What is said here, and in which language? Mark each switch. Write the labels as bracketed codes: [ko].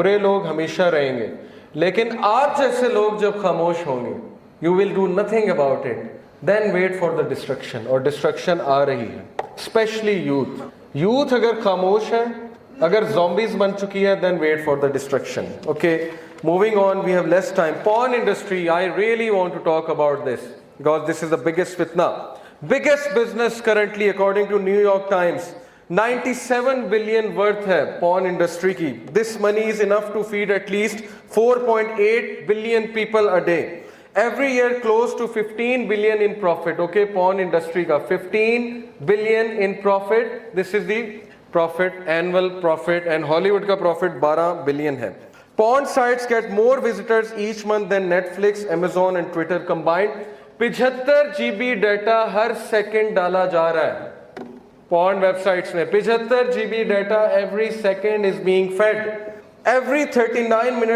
[hi] बुरे लोग हमेशा रहेंगे, लेकिन आप जैसे लोग जब खामोश होंगे, [en] You will do nothing about it, then wait for the destruction. [hi] और डिस्ट्रक्शन आ रही है, स्पेशली यूथ। यूथ अगर खामोश है, अगर zombies बन चुकी है, [en] then wait for the destruction. Okay, moving on, we have less time. Porn industry, I really want to talk about this because this is the biggest fitna. Biggest business currently according to New York Times. 97 billion worth है porn industry की. This money is enough to feed at least 4.8 billion people a day. every year close to 15 billion in profit. Okay, porn industry ka 15 billion in profit. This is the profit, annual profit, and Hollywood ka profit 12 billion hai. Porn sites get more visitors each month than Netflix, Amazon and Twitter combined. [hi] 75 GB data हर second डाला जा रहा है porn websites में. [en] 75 GB data every second is being fed. Every 39 minutes